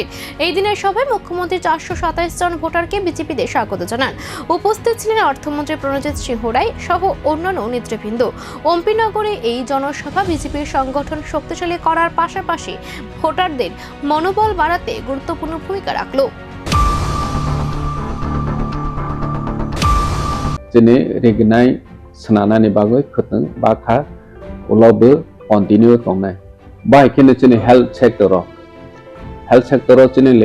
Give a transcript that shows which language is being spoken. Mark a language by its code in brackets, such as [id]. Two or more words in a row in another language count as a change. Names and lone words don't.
[bn] এই দিনের সভায় মুখ্যমন্ত্রী 427 জন ভোটারকে বিজেপিতে স্বাগত জানান। উপস্থিত ছিলেন অর্থমন্ত্রী প্রণজিৎ সিংহ রায় সহ অন্যান্য নেতৃবৃন্দ। অম্পিনগরে এই জনসভা বিজেপির সংগঠন শক্তিশালী করার পাশাপাশি ভোটারদের মনোবল বাড়াতে গুরুত্বপূর্ণ ভূমিকা রাখল। [trp] Jene regnai senana ni bagoi khuteng bakha ulobe continue tongnai. Bai kene jene [en] health sector [trp] jene